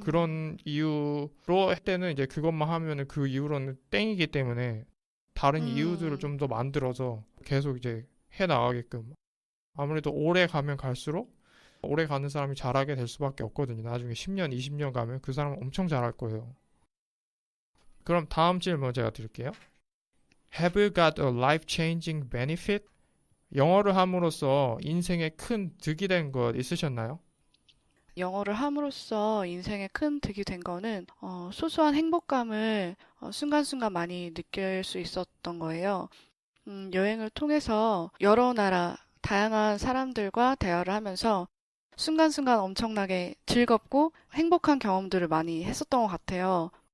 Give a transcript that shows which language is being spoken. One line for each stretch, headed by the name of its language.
Korean: 그런 이유로 할 때는 이제 그것만 하면은 그 이후로는 땡이기 때문에 다른 이유들을 음, 좀 더 만들어서 계속 이제 해 나가게끔 아무래도 오래 가면 갈수록 오래 가는 사람이 잘하게 될 수밖에 없거든요. 나중에 10년, 20년 가면 그 사람은 엄청 잘할 거예요. 그럼 다음 질문 제가 드릴게요.
English: Have you got a life-changing benefit?
Korean: 영어를 함으로써 인생에 큰 득이 된 것 있으셨나요? 영어를 함으로써 인생에 큰 득이 된 거는 소소한 행복감을 순간순간 많이 느낄 수 있었던 거예요. 여행을 통해서 여러 나라, 다양한 사람들과 대화를 하면서 순간순간 엄청나게 즐겁고 행복한 경험들을 많이 했었던 것 같아요.